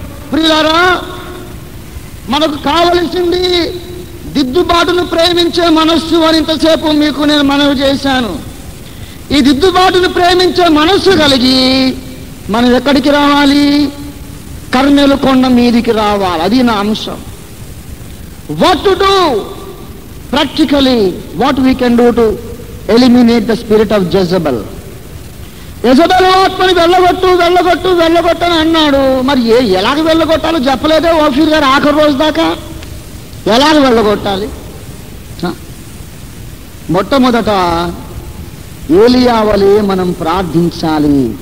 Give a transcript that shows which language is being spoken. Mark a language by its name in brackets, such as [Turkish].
[Telugu] ప్రియులారా, మనకు కావలసింది దిద్దుబాటును ప్రేమించే మనస్సు అని ఇంతసేపు మీకు నేను మనవి చేశాను. ఈ దిద్దుబాటును ప్రేమించే మనస్సు కలిగి మనం ఎక్కడికి రావాలి? కర్మెలు కొండ మీదికి రావాలి. అది నా అంశం. [English] What to do practically, what we can do to eliminate the spirit of Jezebel. [Telugu] యెజబెలు ఆత్మని వెళ్ళగొట్టు అని అన్నాడు. మరి ఎలాగ వెళ్ళగొట్టాలో చెప్పలేదే ఓఫీర్ గారు ఆఖరి రోజు దాకా. ఎలాగ వెళ్ళగొట్టాలి? మొట్టమొదట ఏలియా వలె మనం ప్రార్థించాలి.